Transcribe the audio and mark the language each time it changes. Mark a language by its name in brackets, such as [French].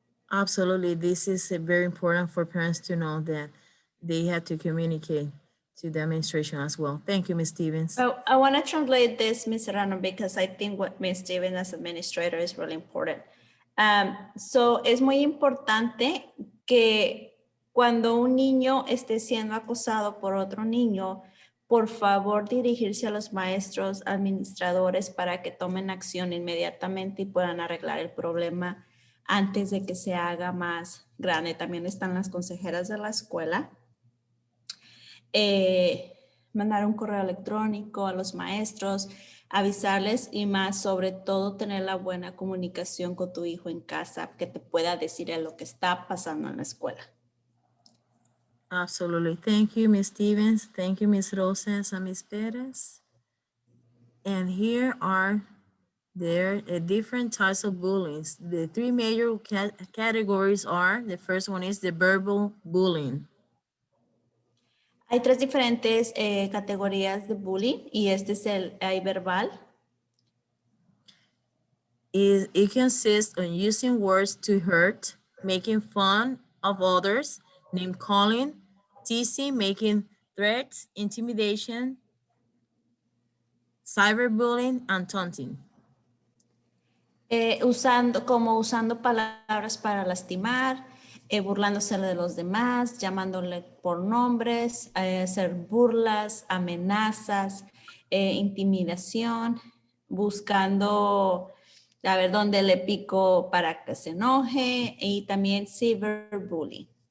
[English] Absolutely. This is very important for parents to know that they have to communicate to the administration as well. Thank you, Ms. Stevens. So I want to translate this, Ms. Serrano, because I think what Ms. Stevens as administrator is really important. [Spanish] So es muy importante que cuando un niño esté siendo acosado por otro niño, por favor dirigirse a los maestros, administradores para que tomen acción inmediatamente y puedan arreglar el problema antes de que se haga más grande. También están las consejeras de la escuela. Mandar un correo electrónico a los maestros, avisarles y más, sobre todo tener la buena comunicación con tu hijo en casa, que te pueda decir lo que está pasando en la escuela. [English] Absolutely. Thank you, Ms. Stevens. Thank you, Ms. Rosas and Ms. Perez. And here are different types of bullying. The three major categories are, the first one is the verbal bullying. [Spanish] Hay tres diferentes categorías de bullying y este es hay verbal. [English] It consists of using words to hurt, making fun of others, name calling, teasing, making threats, intimidation, cyberbullying, and taunting. [Spanish] Usando palabras para lastimar, burlándose de los demás, llamándole por nombres, hacer burlas, amenazas, intimidación, buscando a ver dónde le pico para que se enoje, y también cyberbullying.